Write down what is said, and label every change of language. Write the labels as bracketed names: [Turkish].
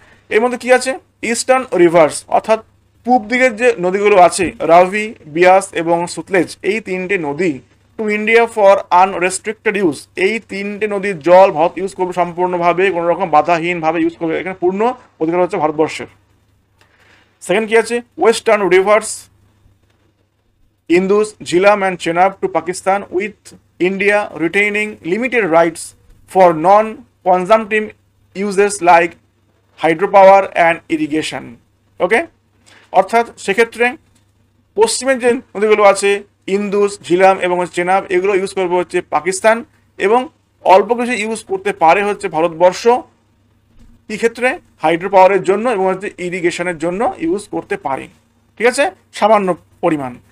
[Bangla] এর মধ্যে কি আছে, ইস্টার্ন রিভার্স অর্থাৎ পূব দিকের যে নদীগুলো আছে, রাভি, বিয়াস এবং সুতলেজ, এই তিনটে নদী [English] to India for unrestricted use, [Bangla] এই তিনটে নদীর জল ভারত ইউজ করবে সম্পূর্ণভাবে, কোনো রকম বাধাহীনভাবে ইউজ করবে, এখানে পূর্ণ অধিকার হচ্ছে ভারতবর্ষের। [English] second [Bangla] কি আছে, [English] Western rivers Indus, Jhelum and Chenab to Pakistan, with India retaining limited rights for non-consumptive uses like hydropower and irrigation. [Bangla] ওকে, অর্থাৎ সেক্ষেত্রে পশ্চিমের যে নদীগুলো আছে ইন্দুস, ঝিলাম এবং চেনাব, এগুলো ইউজ করবে হচ্ছে পাকিস্তান, এবং অল্প কিছু ইউজ করতে পারে হচ্ছে ভারতবর্ষ। কি ক্ষেত্রে, হাইড্রো পাওয়ারের জন্য এবং হচ্ছে ইরিগেশনের জন্য ইউজ করতে পারে, ঠিক আছে, সামান্য পরিমাণ।